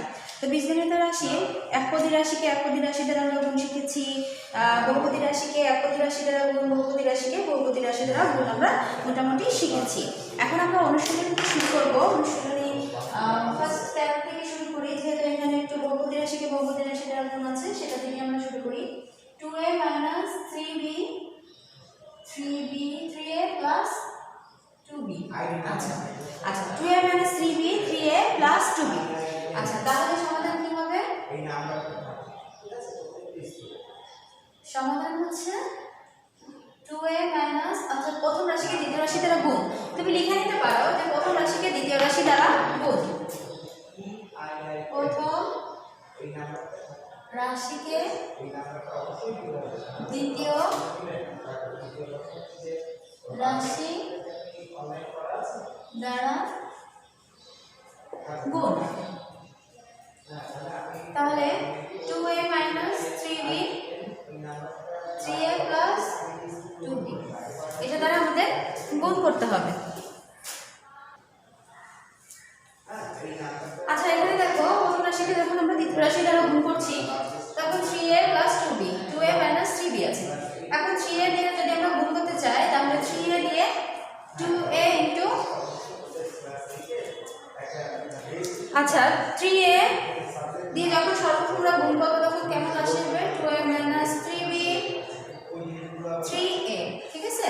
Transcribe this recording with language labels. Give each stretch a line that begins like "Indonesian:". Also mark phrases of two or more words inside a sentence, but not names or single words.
Bangla: তো বীজগণিতীয় রাশি একপদী রাশিকে একপদী রাশি দ্বারা আমরা গুণ শিখেছি, বহুপদী রাশিকে একপদী রাশি দ্বারা গুণ, বহুপদী রাশিকে বহুপদী রাশি দ্বারা গুণ আমরা মোটামুটি শিখেছি। এখন আমরা অনুশীলনী শুরু করবো। অনুশীলনী ফার্স্ট স্টেপ থেকে শুরু করি, যেহেতু এখানে একটু বহুপদী রাশিকে বহুপদী রাশি দ্বারা গুণ আছে, সেটা থেকে আমরা শুরু করি।
English: 2a minus 3b 3a plus 2b। আচ্ছা 2a minus 3b 3a plus 2b।
Bangla: আচ্ছা, তাহলে সমাধান কি হবে? সমাধান হচ্ছে 2a minus, অর্থাৎ প্রথম রাশিকে দ্বিতীয় রাশি দ্বারা গুণ। তুমি লিখে নিতে পারো যে প্রথম রাশিকে দ্বিতীয় রাশি দ্বারা গুণ। প্রথম রাশিকে দ্বিতীয় রাশি দ্বারা গুণ। তাহলে
English: 2a minus 3b 3a plus 2b,
Bangla: এটা দ্বারা আমাদের গুণ করতে হবে। আচ্ছা, এখানে দেখো প্রথম রাশিকে যখন আমরা দ্বিতীয় রাশি দ্বারা গুণ করছি তখন
English: 3a plus 2b 2a minus 3b
Bangla: আছে। এখন 3a দিয়ে যদি আমরা গুণ করতে চাই তাহলে 3a দিয়ে 2a into, আচ্ছা 3a দিয়ে যখন সর্বপ্রথম আমরা গুণ করবো তখন কেমন আসবে? 2a minus 3b 3a, ঠিক আছে?